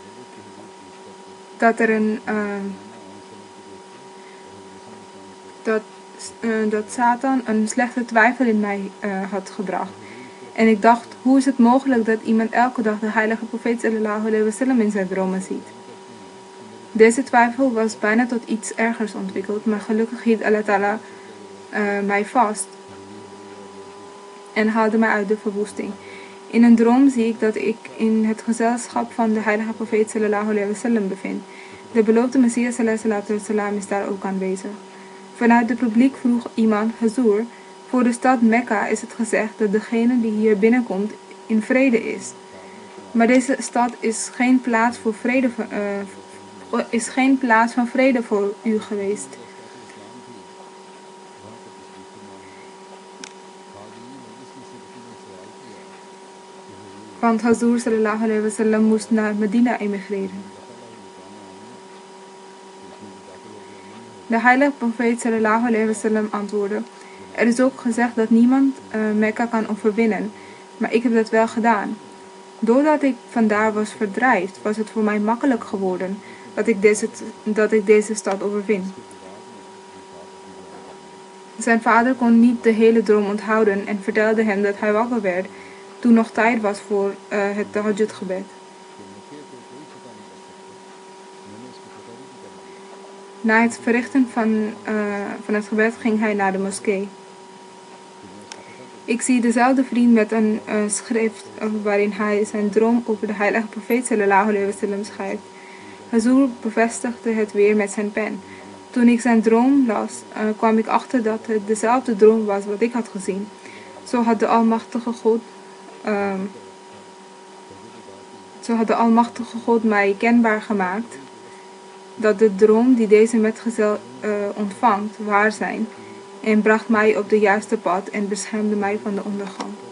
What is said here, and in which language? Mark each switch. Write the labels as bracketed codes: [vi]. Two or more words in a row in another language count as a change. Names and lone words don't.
[nl] dat dat Satan een slechte twijfel in mij had gebracht. En ik dacht, hoe is het mogelijk dat iemand elke dag de heilige profeet [ar] صلى الله عليه وسلم [nl] in zijn dromen ziet? Deze twijfel was bijna tot iets ergers ontwikkeld, maar gelukkig hield Allah Ta'ala mij vast en haalde mij uit de verwoesting. In een droom zie ik dat ik in het gezelschap van de heilige profeet [ar] صلى الله عليه وسلم [nl] bevind. De beloofde Messias [ar] صلى الله عليه وسلم [nl] is daar ook aanwezig. Vanuit het publiek vroeg iemand, Hazur, voor de stad Mekka is het gezegd dat degene die hier binnenkomt in vrede is. Maar deze stad is geen plaats van vrede voor u geweest. Want Hazur [ar] صلى الله عليه وسلم [nl] moest naar Medina emigreren. De heilige profeet [ar] صلى الله عليه وسلم [nl] antwoordde, er is ook gezegd dat niemand Mekka kan overwinnen, maar ik heb dat wel gedaan. Doordat ik vandaar was verdrijfd, was het voor mij makkelijk geworden dat ik deze stad overwin. Zijn vader kon niet de hele droom onthouden en vertelde hem dat hij wakker werd toen nog tijd was voor het tahajjud gebed. Na het verrichten van het gebed ging hij naar de moskee. Ik zie dezelfde vriend met een schrift waarin hij zijn droom over de heilige profeet [ar] صلى الله عليه وسلم [nl] schrijft. Hazur bevestigde het weer met zijn pen. Toen ik zijn droom las, kwam ik achter dat het dezelfde droom was wat ik had gezien. Zo had de Almachtige God mij kenbaar gemaakt dat de droom die deze metgezel ontvangt waar zijn en bracht mij op de juiste pad en beschermde mij van de ondergang.